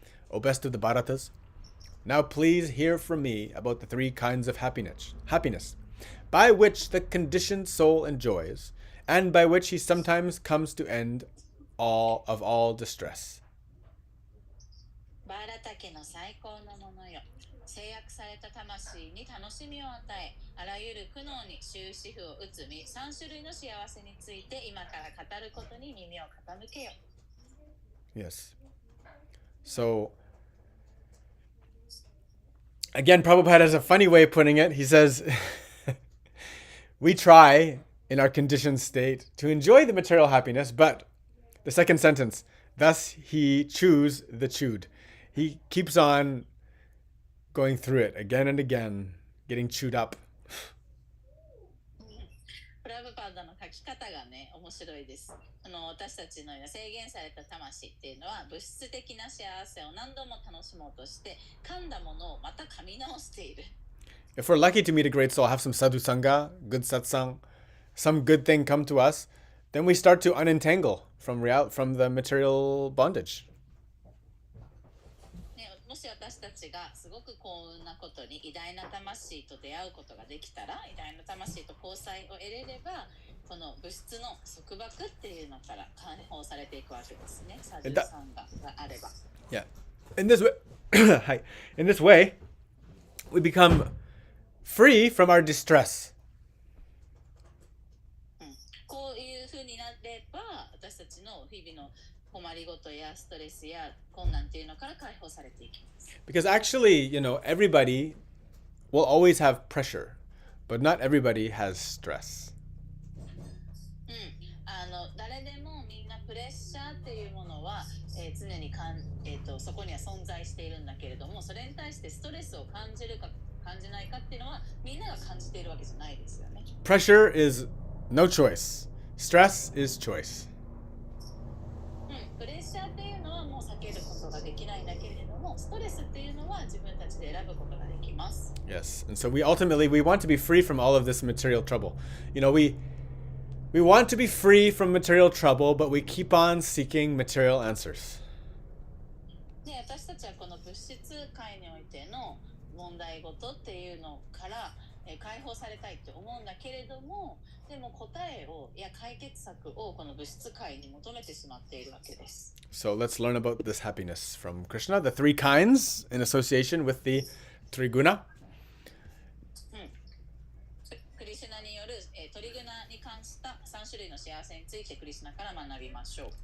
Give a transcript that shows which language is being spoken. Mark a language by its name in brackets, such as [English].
[English] O best of the Bharatas, now please hear from me about the three kinds of happiness, by which the conditioned soul enjoys, and by which he sometimes comes to end all distress. [Japanese] バーラタ家の最高のものよ。制約された魂に楽しみを与え、あらゆる苦悩に終止符を打つ3種類の幸せについて今から語ることに耳を傾けよ。 [English] Yes. So, again, Prabhupada has a funny way of putting it. He says, we try in our conditioned state to enjoy the material happiness, but the second sentence, thus he chews the chewed. He keeps on going through it again and again, getting chewed up. [Japanese] プラブパーダの書き方がね、面白いです。私たちのような制限された魂っていうのは物質的な幸せを何度も楽しもうとして噛んだものをまた噛み直している。 [English] If we're lucky to meet a great soul, have some sadhu sangha, good satsang, some good thing come to us, then we start to unentangle from the material bondage. [Japanese] もし私たちがすごく幸運なことに偉大な魂と出会うことができたら、偉大な魂と交際を得れれば、この物質の束縛っていうのから解放されていくわけですね。サジュサンガがあれば。 [English] Yeah. In this way, in this way, we become free from our distress. [Japanese] こういう風になれば、私たちの日々の困りごとやストレスや困難っていうのから解放されていきます。 [English] Because actually, everybody will always have pressure, but not everybody has stress. [Japanese] 誰でもみんなプレッシャーっていうものは、常にそこには存在しているんだけれども、それに対してストレスを感じるか感じないかっていうのはみんなが感じているわけじゃないですよね。 [English] Pressure is no choice. Stress is choice. [Japanese] プレッシャーっていうのはもう避けることができないんだけれども、ストレスっていうのは自分たちで選ぶことができます。 [English] Yes, and so we want to be free from all of this material trouble. We want to be free from material trouble, but we keep on seeking material answers. [Japanese] で、私たちはこの物質界においての問題事っていうのから、解放されたいって思うんだけれども、でも答えを解決策をこの物質界に求めてしまっているわけです。 [English] So let's learn about this happiness from Krishna, the three kinds in association with the triguna. [Japanese] クリシュナによる、トリグナに関した3種類の幸せについてクリシュナから学びましょう。